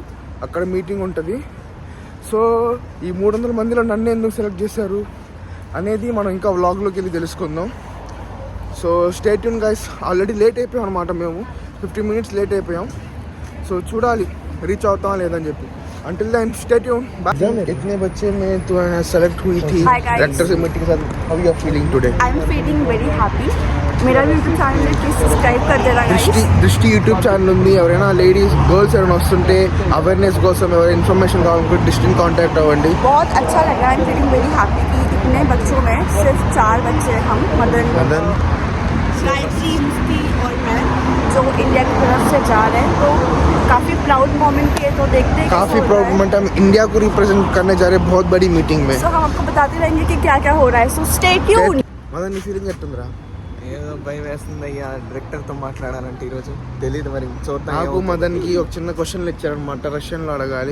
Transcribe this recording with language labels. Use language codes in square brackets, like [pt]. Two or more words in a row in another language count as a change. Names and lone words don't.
[te] అక్కడ మీటింగ్ ఉంటుంది. సో ఈ 300 మందిలో నన్ను ఎందుకు సెలెక్ట్ చేశారు అనేది మనం ఇంకా వ్లాగ్లోకి వెళ్ళి తెలుసుకుందాం. సో [en] stay tune guys. [te] ఆల్రెడీ లేట్ అయిపోయాం అనమాట, మేము 15 minutes లేట్ అయిపోయాం. సో చూడాలి రీచ్ అవుతాం లేదని చెప్పి. [en] Until then, stay tuned. [hi] इतने बच्चे में तू सेलेक्ट हुई थी रेक्टर से मीटिंग के साथ. [en] How you are feeling today? I am feeling very happy. [hi] मेरा यूट्यूब चैनल है, [en] please subscribe [hi] कर देना गाइस. [te] దృష్టి [en] YouTube channel [te] ఉంది. ఎవరైనా [en] ladies girls [te] ఎవరైనా వస్తుంటే అవేర్నెస్ కోసం ఎవరైనా ఇన్ఫర్మేషన్ కావాలనుకుంటే దృష్టిని కాంటాక్ట్ అవ్వండి. [hi] बहुत अच्छा लग रहा है. [en] I am feeling very happy [hi] कि इतने बच्चों में सिर्फ 4 बच्चे हम मदन गायत्री मुफ्ती और मैं जो इंडिया की तरफ से जा रहे हैं. तो काफ़ी [en] proud moment [hi] है. तो देखते हैं काफ़ी [en] proud moment. [hi] हम इंडिया को रिप्रेजेंट करने जा रहे हैं बहुत बड़ी मीटिंग में. तो हम आपको बताते रहेंगे कि क्या क्या हो रहा है. [en] So stay tune. [te] మదన్ నీ ఫీలింగ్ ఎట్టుందిరా? ఏదో భయం వేస్తుంది అయ్యా, డైరెక్టర్తో మాట్లాడాలంటే ఈరోజు తెలియదు మరి చూద్దాం. నాకు మదన్కి ఒక చిన్న క్వశ్చన్లు ఇచ్చారనమాట, రష్యన్లో అడగాలి.